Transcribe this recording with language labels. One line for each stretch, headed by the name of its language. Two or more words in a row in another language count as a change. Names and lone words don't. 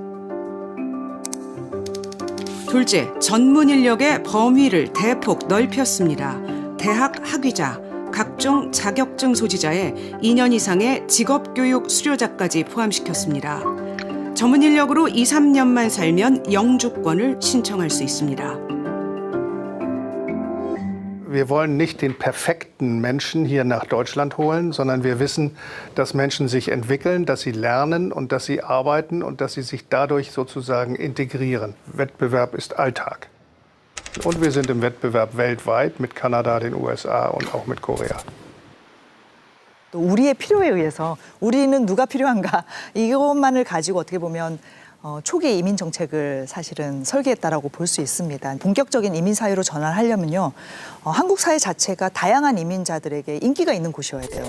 Korean: 둘째, 전문 인력의 범위를 대폭 넓혔습니다. 대학 학위자, 각종 자격증 소지자의 2년 이상의 직업교육 수료자까지 포함시켰습니다. 전문 인력으로 2, 3년만 살면 영주권을 신청할 수 있습니다.
German: Wir wollen nicht den perfekten Menschen hier nach Deutschland holen, sondern wir wissen, dass Menschen sich entwickeln, dass sie lernen und dass sie arbeiten und dass sie sich dadurch sozusagen integrieren. Wettbewerb ist Alltag. Und wir sind im Wettbewerb weltweit mit Kanada, den USA und auch mit Korea.
Korean: 우리의 필요에 의해서 우리는 누가 필요한가 이것만을 가지고 어떻게 보면 초기 이민 정책을 사실은 설계했다라고 볼 수 있습니다. 본격적인 이민 사회로 전환하려면요, 한국 사회 자체가 다양한 이민자들에게 인기가 있는 곳이어야 돼요.